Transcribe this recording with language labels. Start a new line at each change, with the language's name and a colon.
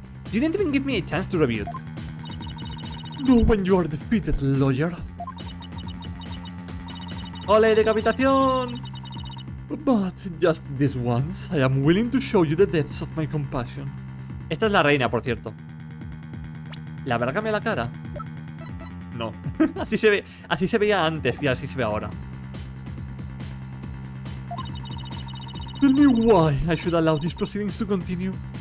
English: You didn't even give me a chance to review it. Know when you are defeated, lawyer.
Spanish: ¡Ole, decapitación!
English: But just this once, I am willing to show you the depths of my compassion.
Spanish: Esta es la reina, por cierto. ¿Le habrá cambiado la cara? No. Así se veía antes y así se ve ahora.
English: Tell me why I should allow these proceedings to continue.